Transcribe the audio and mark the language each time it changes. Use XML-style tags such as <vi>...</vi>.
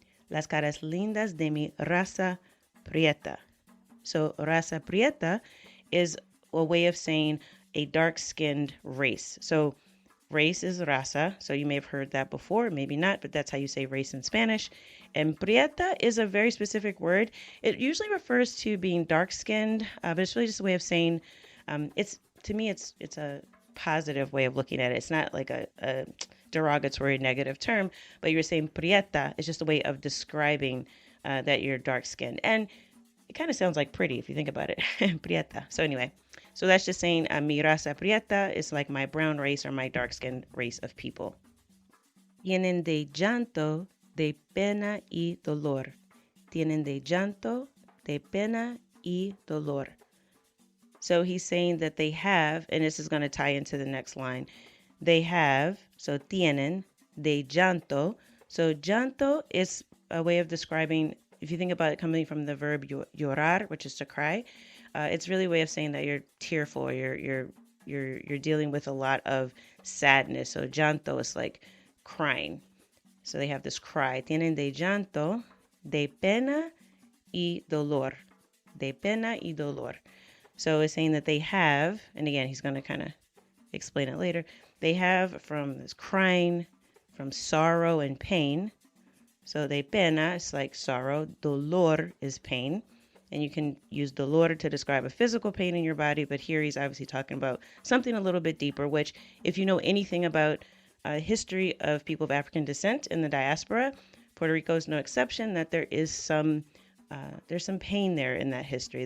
<es>Las caras lindas de mi raza prieta.</es> <en>So</en> <es>raza prieta</es> <en>is a way of saying a dark-skinned race. So race is raza. So you may have heard that before, maybe not, but that's how you say race in Spanish. And prieta is a very specific word. It usually refers to being dark-skinned, but it's really just a way of saying, it's a positive way of looking at it. It's not like a derogatory negative term, but you're saying prieta is just a way of describing that you're dark-skinned. And it kind of sounds like pretty if you think about it, prieta. So anyway, so that's just saying</en> <es>mi raza prieta</es> <en>is like my brown race or my dark-skinned race of people.</en> <es>Tienen de llanto, de pena y dolor. Tienen de llanto, de pena y dolor.</es> <en>So he's saying that they have, and this is going to tie into the next line. They have, so</en> <es>tienen, de llanto.</es> <en>So llanto is a way of describing, if you think about it coming from the verb llorar, which is to cry, it's really a way of saying that you're tearful, or you're dealing with a lot of sadness. So llanto is like crying. So they have this cry.</en> <es>Tienen de llanto, de pena y dolor. De pena y dolor.</es> <en>So it's saying that they have, and again, he's going to kind of explain it later. They have from this crying, from sorrow and pain. So</en> <es>de pena</es> <en>is like sorrow. Dolor is pain. And you can use dolor to describe a physical pain in your body, but here he's obviously talking about something a little bit deeper, which if you know anything about history of people of African descent in the diaspora, Puerto Rico is no exception, that there's some pain there in that history.</en>